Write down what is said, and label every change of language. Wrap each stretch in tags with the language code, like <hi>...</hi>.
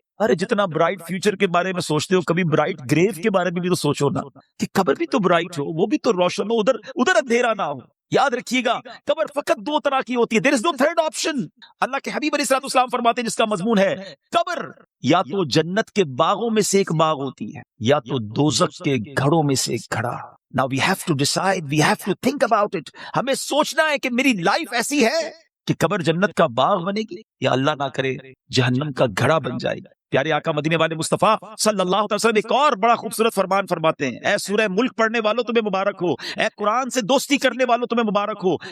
<ur>ارے جتنا bright future کے بارے میں سوچتے ہو کبھی برائٹ گریو کے بارے میں بھی تو سوچو نا کہ قبر بھی تو برائٹ ہو، وہ بھی تو روشن ہو، ادھر اندھیرا نہ ہو. یاد رکھیے گا قبر فقط دو طرح کی ہوتی ہے.</ur> <en>There is no third option.</en> <ur>اللہ کے حبیب علیہ الصلوۃ والسلام فرماتے ہیں جس کا مضمون ہے قبر یا تو جنت کے باغوں میں سے ایک باغ ہوتی ہے یا تو دوزخ کے گھڑوں میں سے ایک گھڑا.</ur> <en>Now we have to decide, we have to think about it.</en> <ur>ہمیں سوچنا ہے کہ میری لائف ایسی ہے کہ قبر جنت کا باغ بنے گی یا اللہ نہ کرے جہنم کا گھڑا بن جائے گا. پیارے آقا مدینے والے مصطفیٰ صلی اللہ علیہ وسلم ایک اور بڑا خوبصورت فرمان فرماتے ہیں. اے سورہ ملک پڑھنے والوں تمہیں مبارک ہو، اے قرآن سے دوستی کرنے والوں تمہیں مبارک ہو.</ur>